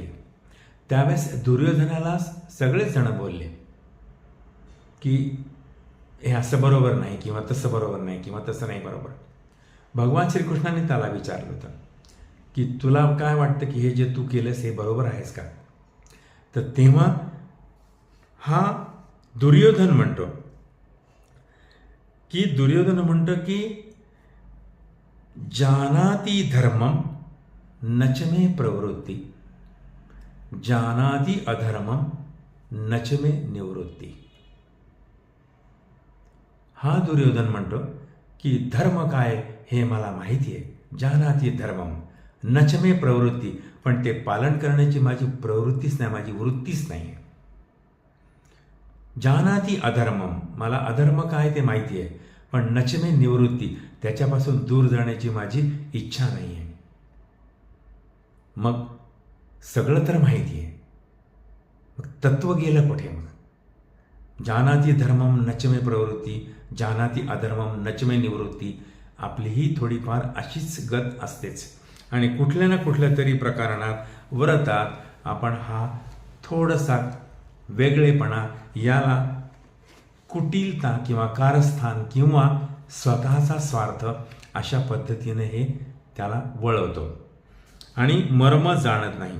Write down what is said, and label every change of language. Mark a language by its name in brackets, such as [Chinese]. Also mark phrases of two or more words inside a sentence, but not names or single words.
[Marathi] त्यावेळेस दुर्योधनाला सगळेच जण बोलले की हे असं बरोबर नाही किंवा तसं बरोबर नाही किंवा तसं नाही बरोबर. भगवान श्रीकृष्णाने त्याला विचारलं होतं की तुला काय वाटतं की हे जे तू केलंस हे बरोबर आहेस का? तर तेव्हा हा दुर्योधन म्हणतो की [Sanskrit] जानाति धर्मम नच मे प्रवृत्ति, जानाति अधर्मम नच मे निवृत्ती. [Marathi] हा दुर्योधन म्हणतो की धर्म काय हे मला माहिती आहे, [Sanskrit] जानाति धर्मम नच मे प्रवृत्ती, [Marathi] पण ते पालन करण्याची माझी प्रवृत्तीच नाही, माझी वृत्तीच नाही आहे. [Sanskrit] जानाति अधर्मम, [Marathi] मला अधर्म काय ते माहिती आहे, पण [Sanskrit] नच मे निवृत्ती, [Marathi] त्याच्यापासून दूर जाण्याची माझी इच्छा नाही आहे. मग सगळं तर माहिती आहे, मग तत्व गेलं कुठे? [Sanskrit] मग जानाति धर्मम नच मे प्रवृत्ती, जानाति अधर्मम नच मे निवृत्ती, [Marathi] आपलीही थोडीफार अशीच गत असतेच. आणि कुठल्या ना कुठल्या तरी प्रकरणात व्रतात आपण हा थोडासा वेगळेपणा, याला कुटिलता किंवा कारस्थान किंवा स्वतःचा स्वार्थ अशा पद्धतीने हे त्याला वळवतो आणि मर्म जाणत नाही.